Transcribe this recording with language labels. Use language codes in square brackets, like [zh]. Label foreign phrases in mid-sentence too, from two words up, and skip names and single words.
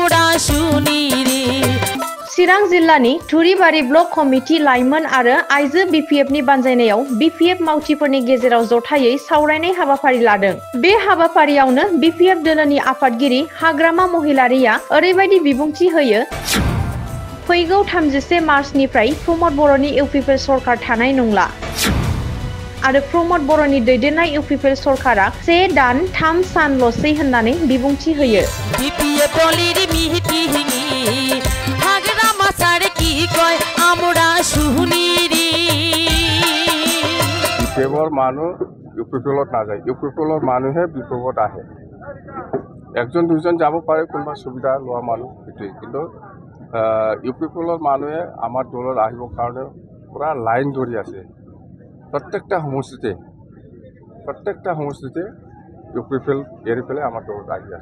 [brx] चिरां जिल्लानि थुरिबारि ब्लक कमिटि लाइमोन आरो आइजो बिपिएफनि बानजायनायाव बिपिएफ मावथिफोरनि गेजेराव जथायै सावरायनाय हाबाफारि लादों बे हाबाफारियावनो बिपिएफ दोलोनि आफादगिरि हाग्रामा महिलारिया ओरैबायदि बिबुंथि होयो फैगौ 31 मार्चनिफ्राय प्रमद बर'नि इउपिपिएल सरकार थानाय नंला आरो प्रमद बर'नि दैदेननाय इउपिपिएल सरकारा 1 दान 3 सानल'सै होननानै बिबुंथि होयो [as] বিপিএফৰ মানুহ ইউপিপিএলত নাযায় ইউপিপিএলৰ মানুহে বিপিএফত আহে একজন দুজন যাব পাৰে কোনোবা সুবিধা লোৱা মানুহ সেইটোৱে কিন্তু ইউপিপিএলৰ মানুহে আমাৰ দলত আহিবৰ কাৰণে পুৰা লাইন ধৰি আছে প্ৰত্যেকটা সমষ্টিতে ইউপিপিএল এৰি পেলাই আমাৰ দলত আহি আছে